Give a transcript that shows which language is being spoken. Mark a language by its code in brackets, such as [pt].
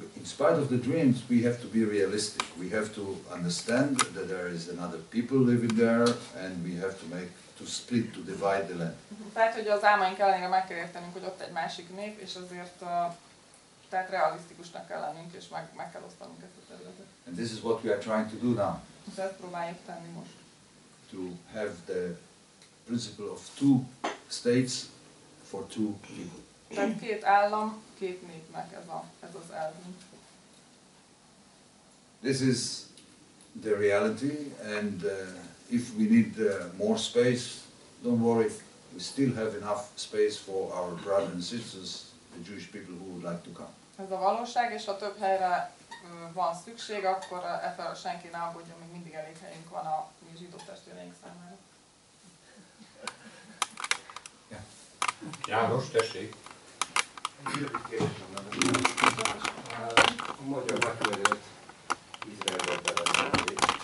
[en] In spite of the dreams, we have to be realistic. We have to understand that there is another people living there, and we have to split, to divide the land. [hu] Tehát, hogy az álmaink ellenére meg kell értenünk, hogy ott egy másik nép, és azért tehát realisztikusnak kell lennünk, és meg kell osztanunk ezt a területet. [en] And this is what we are trying to do now. [hu] És ezt próbáljuk tenni most. [en] To have the principle of two states for two people. [hu] Tehát két állam, két népnek ez az elvünk. [en] This is the reality, and if we need more space, don't worry, we still have enough space for our brothers and sisters, the Jewish people who would like to come. [hu] Ez a valóság, és ha több helyre van szükség, akkor efelől senki ne aggódjon, még mindig elég helyünk van a mi zsidó testvéreink számára. János, tessék! A magyar nagykövet Izraelbe bevezették.